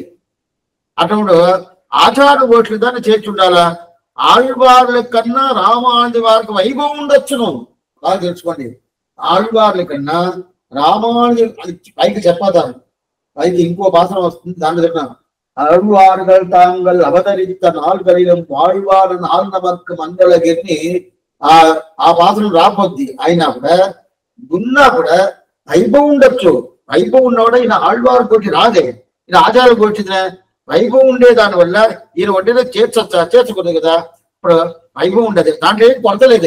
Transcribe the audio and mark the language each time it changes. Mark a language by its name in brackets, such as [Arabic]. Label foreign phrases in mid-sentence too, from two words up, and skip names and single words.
[Telugu] అటువంటి ఆచార్య గోష్ఠిదాన్ని చేర్చి ఉండాలా? ఆళ్వార్ల కన్నా రామానుజుల వారికి వైభవం ఉండొచ్చును. బాగా తెలుసుకోండి. ఆళ్వార్ల కన్నా రామానుజుల పైకి చెప్పతారు. పైకి ఇంకో భాష వస్తుంది. దాంట్లో చెప్పిన [Tamil] அருள்வார்கள் தாங்கள் அவதரித்த நாள்களிலும் வாழ்வார் நாள்நமர்க்கு [Telugu] మండలగిరిని ఆ భాషను రాబోద్ది. అయినా కూడా ఉన్నా కూడా వైభవం ఉండొచ్చు. వైభవం ఉన్నా కూడా ఈయన ఆళ్వారు గోష్ఠి రాదే. ఈయన ఆచార్య గోష్ఠి వైభవం ఉండే దాని వల్ల ఈయన ఒంటిలో చేర్చకూడదు కదా. ఇప్పుడు వైభవం ఉండదు, దాంట్లో ఏం కొడతలేదు.